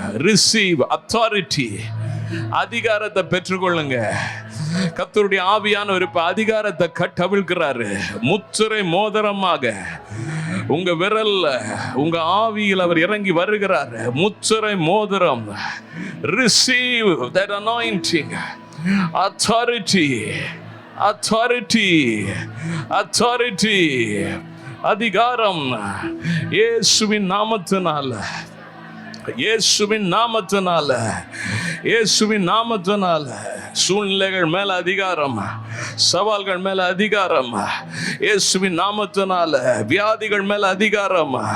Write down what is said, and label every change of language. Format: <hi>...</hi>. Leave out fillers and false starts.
<en>Receive authority.</en> <ta>அதிகாரத்தை பெற்றுக்கொள்ளுங்க. கர்த்தருடைய ஆவியானவர் இப்ப அதிகாரத்தை கட்டவிழ்கிறாரு. முத்திரை மோதிரமாக உங்க விரல்ல, உங்க ஆவியில் அவர் இறங்கி வருகிறார். முத்திரை மோதிரம்.</ta> <en>Receive that anointing. authority authority authority.</en> <ta>அதிகாரம் இயேசுவின் நாமத்தினால, இயேசுவின் நாமத்தினால, இயேசுவின் நாமத்தினால சூழ்நிலைகள் மேல அதிகாரம், சவால்கள் மேல அதிகாரம், இயேசுவின் நாமத்தினால வியாதிகள் மேல அதிகாரம்.</ta>